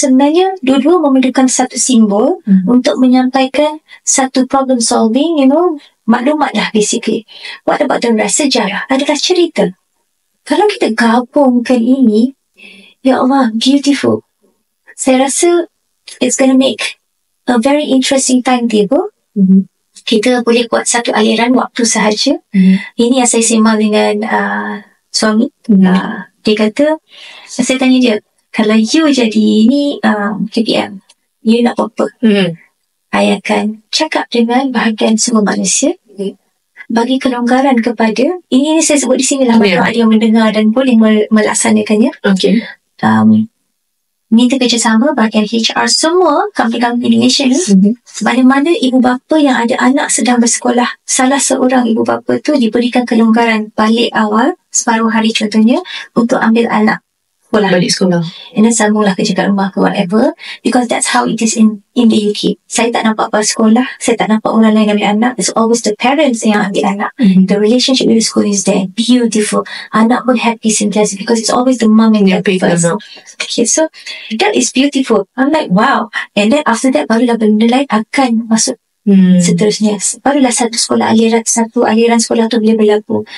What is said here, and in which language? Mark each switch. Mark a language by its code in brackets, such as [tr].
[ms] Sebenarnya dua-dua memerlukan satu simbol untuk menyampaikan satu problem solving, maklumat lah basically. [en] What about the rest? [ms] Sejarah adalah cerita. Kalau kita gabungkan ini, ya Allah, beautiful. Saya rasa [en] it's gonna make a very interesting timetable. [ms] Kita boleh buat satu aliran waktu sahaja. Ini yang saya sembang dengan suami. Dia kata, saya tanya dia, kalau you jadi ni KPM, you nak apa? I akan cakap dengan bahagian semua manusia, bagi kelonggaran kepada, ini saya sebut di sini lah, ada yang mendengar dan boleh melaksanakannya. Okay. Minta kerjasama bahagian HR semua company Indonesia ni. Mana-mana ibu bapa yang ada anak sedang bersekolah, salah seorang ibu bapa tu diberikan kelonggaran balik awal separuh hari contohnya untuk ambil anak balik sekolah. [en] And then [ms] sambunglah kerja kat rumah ke [en] whatever, because that's how it is in the UK. [ms] Saya tak nampak apa sekolah, saya tak nampak orang lain ambil anak. [en] It's always the parents [ms] yang ambil anak. [en] The relationship with the school is there, beautiful. [ms] Anak pun happy sentiasa [en] because it's always the mom and dad first. Okay, so that is beautiful. I'm like, wow. And then after that, [ms] barulah benda lain akan masuk seterusnya. Barulah satu aliran sekolah tu boleh berlaku.